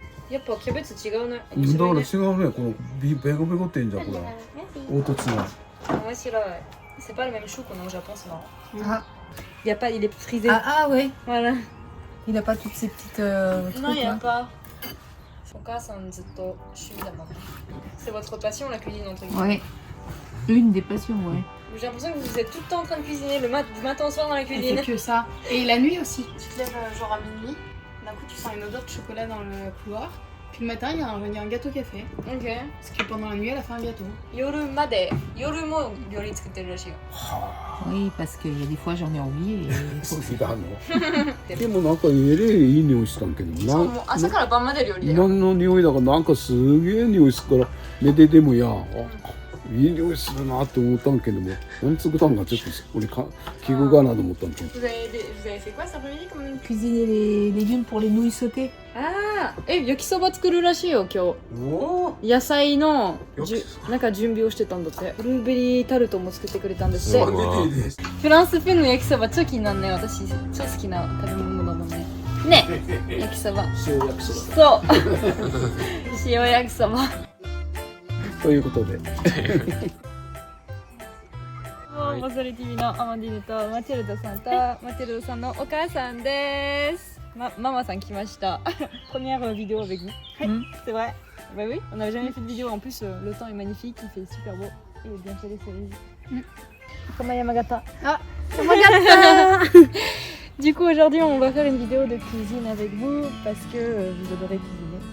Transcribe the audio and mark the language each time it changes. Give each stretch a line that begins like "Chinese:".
Japanese: やっぱキャベツ違うね。夫。だから違うね。このベゴベゴってんじゃんこれ。凹凸が。面白い。
French: C'est pas le même chou qu'on a au Japon, c'est marrant. Ah. Il y a pas, il est frisé. Ah, ouais. Voilà. Il a pas toutes ces petites trucs, Non, il y a là. pas.
Japanese: お母さんずっと趣味だもん。
French: C'est votre passion la cuisine entre guillemets. Ouais. Une des passions, ouais. J'ai l'impression que vous êtes tout le temps en train de cuisiner du matin au soir dans la Elle cuisine. fait que ça. Et la nuit aussi. Tu te lèves genre à minuit, d'un coup tu sens une odeur de chocolat dans le couloir. Puis le matin, il y a un gâteau café. Ok. Parce que pendant la nuit, elle a fait un gâteau.
Japanese: 夜まで夜も料理作ってるらしいよ。
French: Oui, parce qu'il y a des fois, j'en ai envie et...
Japanese: そう聞いたの。でもなんかえれえいい匂いしたんけどそうもう朝から晩まで料理だよ。何の匂いだかなんかすげえ匂いするから寝ててもやあいい匂いするなって思ったんけども何作ったんかちょっと俺か器具かなと思ったんけど
French: Vous avez fait quoi cet après-midi comme... Cuisiner les légumes pour les nouilles sautées.
Japanese: ああ、焼きそば作るらしいよ今お日。野菜の焼きそなんか準備をしてたんだって。ブルーベリータルトも作ってくれたんですって。すごいフランス風の焼きそば超気になんね。私超好きな食べ物だもんね。ね、焼きそば。塩焼きそばそう。塩焼きそば。ということでボスレ TV のアマンディヌとマチルダさんとマチルダさんのお母さんです。ママさん来ました。
French: Première vidéo avec vous. C'est vrai. Bah oui, on n'avait jamais fait de vidéo. En plus, le temps est magnifique, il fait super beau. Et bien fait les cerises. Comme à Yamagata. Ah, Yamagata. Du coup, aujourd'hui, on va faire une vidéo de cuisine avec vous parce que vous adorez cuisiner.